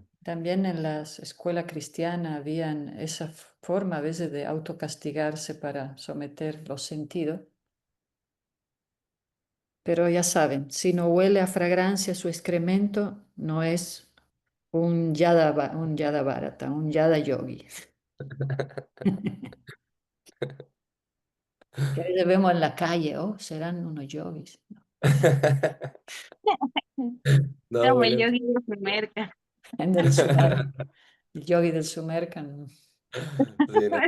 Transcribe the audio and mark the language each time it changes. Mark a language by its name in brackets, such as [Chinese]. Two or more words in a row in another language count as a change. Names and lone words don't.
[Spanish] También en la escuela cristiana habían esa forma a veces de autocastigarse para someter los sentidos. Pero ya saben, si no huele a fragancia su excremento, no es un yada bharata, un yada yogi. Que a veces vemos en la calle, oh, serán unos yogis. No, No, Como el bueno. yogi de Sumerca. en del Sumer, el yogi del Sumercan, Sí, no,